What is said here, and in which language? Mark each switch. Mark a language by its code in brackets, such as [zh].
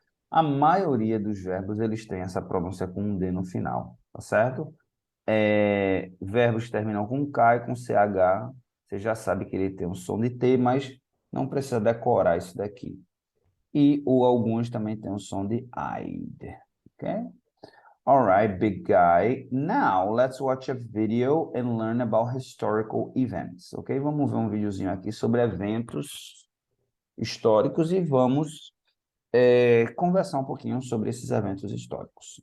[pt] A maioria dos verbos, eles têm essa pronúncia com um D no final. Tá certo? Verbos que terminam com K e com CH. Você já sabe que ele tem um som de T, mas não precisa decorar isso daqui. E ou alguns também têm um som de id. [en] Ok? Alright, big guy. Now, let's watch a video and learn about historical events. Ok? [pt] Vamos ver um videozinho aqui sobre eventos históricos e vamos conversar um pouquinho sobre esses eventos históricos.